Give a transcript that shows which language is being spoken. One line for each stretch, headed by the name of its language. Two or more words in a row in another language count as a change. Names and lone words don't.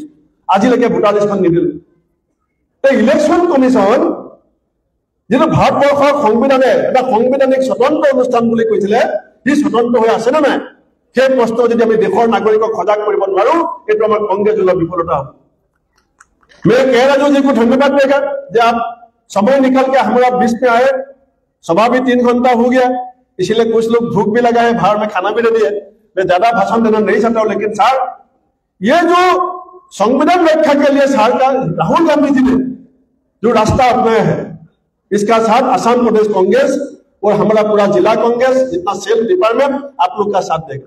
Assamese: আজিলৈকে
English: voter list
Assamese: নিদিলে।
English: election commission
Assamese: যেটো ভাৰতবৰ্ষৰ সংবিধানে এটা সাংবিধানিক স্বতন্ত্ৰ অনুষ্ঠান বুলি কৈছিলে, সি স্বতন্ত্ৰ হৈ আছে নে নাই? সেই প্ৰশ্ন যদি আমি দেশৰ নাগৰিকক সজাগ কৰিব নোৱাৰো, এইটো আমাৰ কংগ্ৰেছ দলৰ বিফলতা হ'ব।
Hindi: मैं कह रहा हूं जी को धन्यवाद देगा कि आप समय निकल के हमारा बीच में आए। सभा भी 3 घंटा हो गया, इसीलिए कुछ लोग भूख भी लगा है, बाहर में खाना भी नहीं है। मैं ज्यादा भाषण देना नहीं चाहता हूं, लेकिन सर ये जो संविधान रक्षा के लिए सर का राहुल गांधी जी ने जो रास्ता अपनाया है, इसका साथ असम प्रदेश कांग्रेस और हमारा पूरा जिला कांग्रेस जितना
English: cell department
Hindi: आप लोग का साथ देगा।